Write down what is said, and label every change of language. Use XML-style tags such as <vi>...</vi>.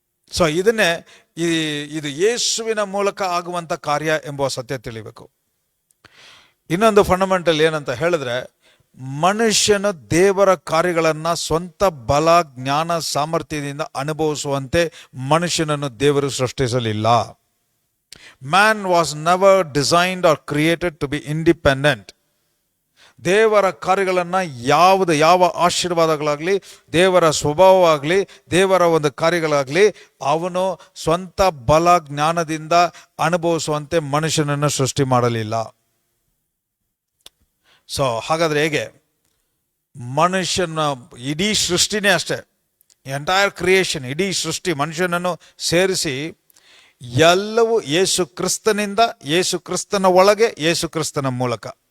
<kn>So ಇದನ್ನೇ ಇದು ಯೇಸುವಿನ ಮೂಲಕ ಆಗುವಂಥ ಕಾರ್ಯ ಎಂಬುವ ಸತ್ಯ ತಿಳಿಬೇಕು. ಇನ್ನೊಂದು ಫಂಡಮೆಂಟಲ್ ಏನಂತ ಹೇಳಿದ್ರೆ, ಮನುಷ್ಯನು ದೇವರ ಕಾರ್ಯಗಳನ್ನು ಸ್ವಂತ ಬಲ, ಜ್ಞಾನ, ಸಾಮರ್ಥ್ಯದಿಂದ ಅನುಭವಿಸುವಂತೆ ಮನುಷ್ಯನನ್ನು ದೇವರು ಸೃಷ್ಟಿಸಲಿಲ್ಲ.</kn> <en>Man was never designed or created to be independent.</en> <kn>ದೇವರ ಕಾರ್ಯಗಳನ್ನು ಯಾವ ಆಶೀರ್ವಾದಗಳಾಗಲಿ, ದೇವರ ಸ್ವಭಾವವಾಗಲಿ, ದೇವರ ಒಂದು ಕಾರ್ಯಗಳಾಗಲಿ ಅವನು ಸ್ವಂತ ಬಲ, ಜ್ಞಾನದಿಂದ ಅನುಭವಿಸುವಂತೆ ಮನುಷ್ಯನನ್ನು ಸೃಷ್ಟಿ ಮಾಡಲಿಲ್ಲ. ಸೊ ಹಾಗಾದ್ರೆ ಹೇಗೆ? ಮನುಷ್ಯನ ಇಡೀ ಸೃಷ್ಟಿನೇ ಅಷ್ಟೇ,</kn> <en>entire creation,</en> <kn>ಇಡೀ ಸೃಷ್ಟಿ ಮನುಷ್ಯನನ್ನು ಸೇರಿಸಿ ಎಲ್ಲವೂ ಯೇಸು ಕ್ರಿಸ್ತನಿಂದ, ಯೇಸು ಕ್ರಿಸ್ತನ ಒಳಗೆ, ಯೇಸು ಕ್ರಿಸ್ತನ ಮೂಲಕ.</kn>